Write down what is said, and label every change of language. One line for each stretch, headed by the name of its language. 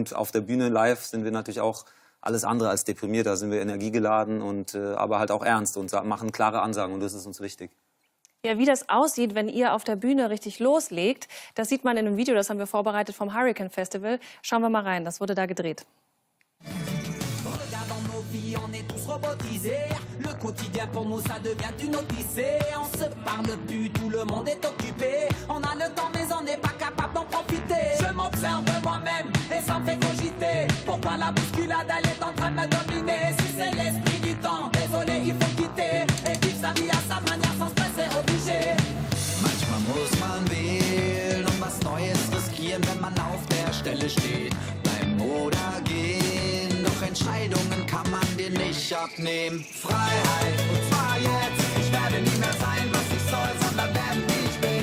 German: Und auf der Bühne live sind wir natürlich auch alles andere als deprimiert, da sind wir energiegeladen und aber halt auch ernst und machen klare Ansagen und das ist uns wichtig. Ja, wie das aussieht, wenn ihr auf der Bühne richtig loslegt, das sieht man in einem Video, das haben wir vorbereitet vom Hurricane Festival. Schauen wir mal rein, das wurde da gedreht.
French: Regardons nos vies, on est tous robotisés. Le quotidien pour nous ça devient une odyssée. On se parle plus, tout le monde est occupé. On a le temps mais on n'est pas capable d'en profiter. Je m'observe moi-même et ça me fait cogiter. Pourquoi la bousculade elle est en train de me dominer? Si c'est l'esprit du temps, désolé il faut quitter. Et vivre sa vie à sa manière sans stress c'est obligé.
German: Manchmal muss man wählen und was Neues riskieren, wenn man auf der Stelle steht. Bleiben oder gehen, doch Entscheidungen kann man dir nicht abnehmen. Freiheit, und zwar jetzt. Ich werde nie mehr sein, was ich soll, sondern werden wie ich bin.